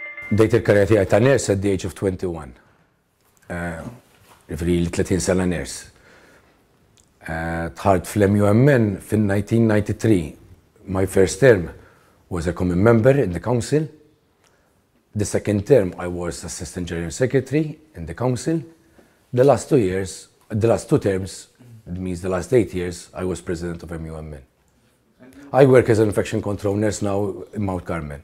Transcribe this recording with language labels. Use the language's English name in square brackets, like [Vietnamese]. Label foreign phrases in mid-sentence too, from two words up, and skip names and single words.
[Maltese] Bdejt il-karriera tiegħi ta' nurse [English] at the age of 21. [Maltese] Ġifieri 30 sena nurse. Tħart fl-MUMN fin-1993. [English] My first term was a common member in the council. The second term I was assistant general secretary in the council. The last 2 years, the last 2 terms, it means the last 8 years, I was president of MUMN. I work as an infection control nurse now in Mount Carmel.